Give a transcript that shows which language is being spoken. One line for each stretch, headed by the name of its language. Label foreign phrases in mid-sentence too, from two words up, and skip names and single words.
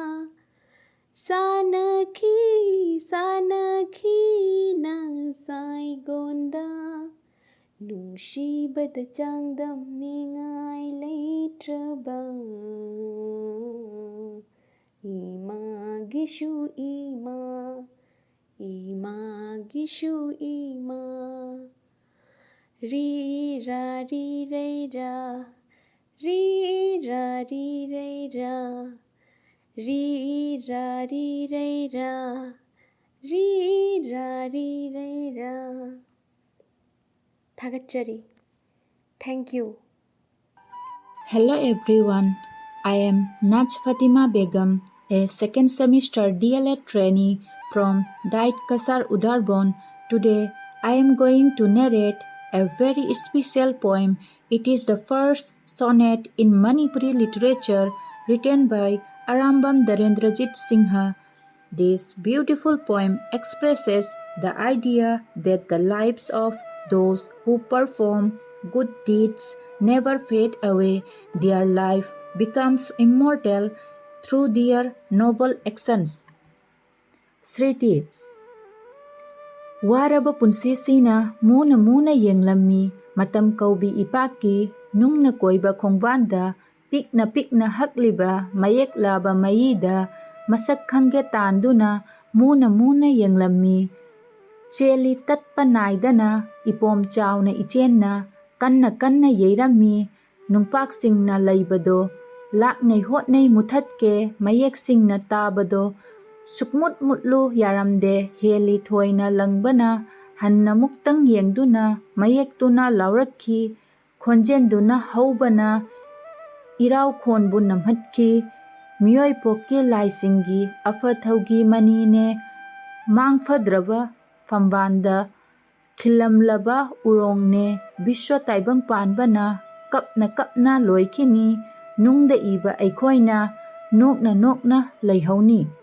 Manipuri: Sanaki sanaki na sai gonda Nungshibada changdam ningai leitraba Ima gishu ima Ima gishu ima Ri ra ri re ra ri ra ri re ra, ri ra ri re ra, ri ra ri re ra. Thagachari.
English: Thank you. Hello everyone, I am Naj Fatima Begum, a second semester DLED trainee from Diet Kasar Udarbon. Today I am going to narrate a very special poem. It is the first sonnet in Manipuri literature written by Arambam Dharendrajit Singha. This beautiful poem expresses the idea that the lives of those who perform good deeds never fade away. Their life becomes immortal through their noble actions.
Manipuri: Sriti Waraba punsisina muna yenglammi matam kaubi ipaki nungna koiba khongwanda pikna hakliba mayek laba mayida masak khangge tanduna muna yenglammi cheli tatpa naidana ipom chawna ichenna kanna yeirami nungpak singna laibado laknai hotnai muthatke mayek singna tabado sukmut mutlu yaramde heli thoina langbana hanna muktang yengduna mayektuna laurakhi khonjenduna haubana irau khonbu namhatki miyoi pokki laisingi afathaugi manine mangfadraba fambanda khilamlaba urongne biswa taibang panbana kapna loikini nungda iba aikhoina nokna laihoni.